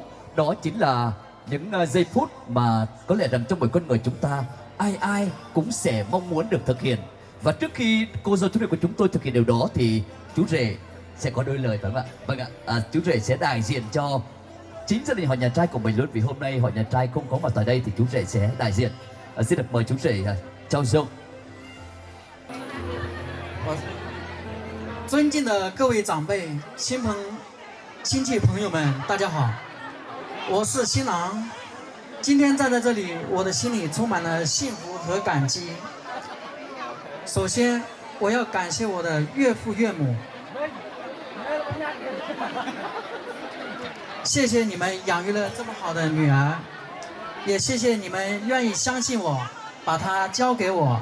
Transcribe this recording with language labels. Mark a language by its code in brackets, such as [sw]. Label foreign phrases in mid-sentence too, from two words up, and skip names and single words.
[vi] Đó chính là những giây phút mà có lẽ rằng trong mỗi con người chúng ta ai cũng sẽ mong muốn được thực hiện. Và trước khi cô dâu chú rể của chúng tôi thực hiện điều đó thì chú rể sẽ có đôi lời, phải không ạ? Vâng ạ, chú rể sẽ đại diện cho chính gia đình họ nhà trai của mình luôn, vì hôm nay họ nhà trai không có mặt tại đây thì chú rể sẽ đại diện. Xin được mời chú rể Chao Dung. [zh] 尊敬的各位长辈、亲戚朋友们，大家好，我是新郎。今天站在这里，我的心里充满了幸福和感激。首先，我要感谢我的岳父岳母，谢谢你们养育了这么好的女儿，也谢谢你们愿意相信我，把她交给我。